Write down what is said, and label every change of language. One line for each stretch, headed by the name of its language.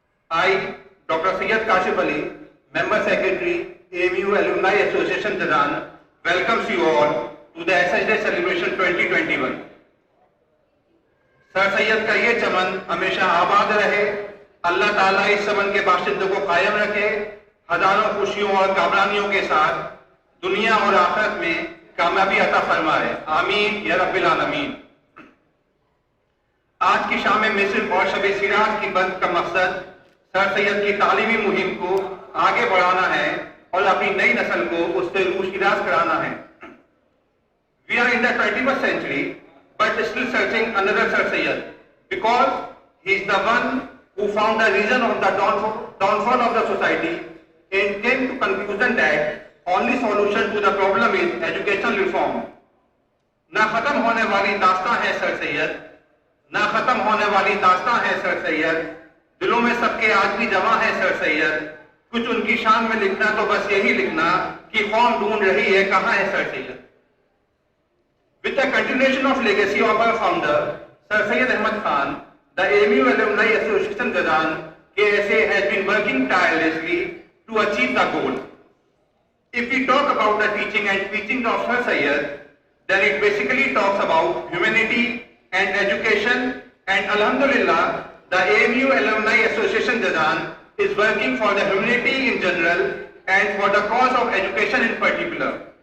English: I, Dr. Syed Kashif Ali, Member Secretary, AMU Alumni Association Jazan, welcomes you all to the SSD Celebration 2021.
Urdu: Sir Syed का ये चमन हमेशा आबाद रहे, अल्लाह ताला इस चमन के बाशिंदों को कायम रखे, हजारों खुशियों और कामरानियों के साथ दुनिया और आखिरत में کامیابی عطا فرمائے، آمین یا رب العالمین۔ آج کی شام مصر اور شب سیراج کی بند کا مقصد سر سید کی تعلیمی مہم کو آگے بڑھانا ہے اور اپنی نئی نسل کو اس سے روشناس کرانا ہے۔
English: We are in the 21st century, but still searching another Sir Syed, because he is the one who found the reason of the downfall of the society and came to conclusion that only solution to the problem is educational reform.
Urdu: نہ ختم ہونے والی داستان ہے سر سید، نہ ختم ہونے والی داستان ہے سر سید، دلوں میں سب کے آج بھی جمع ہے سر سید، کچھ ان کی شان میں لکھنا تو بس یہی لکھنا کہ قوم ڈھونڈ رہی ہے کہاں ہے سر سید۔
English: With the continuation of legacy of our founder, Sir Syed Ahmad Khan, the AMU Alumni Association Jazan, KSA, has been working tirelessly to achieve the goal. If we talk about the teaching and preaching of Sir Syed, then it basically talks about humanity and education, and Alhamdulillah, the AMU Alumni Association Jazan is working for the humanity in general and for the cause of education in particular.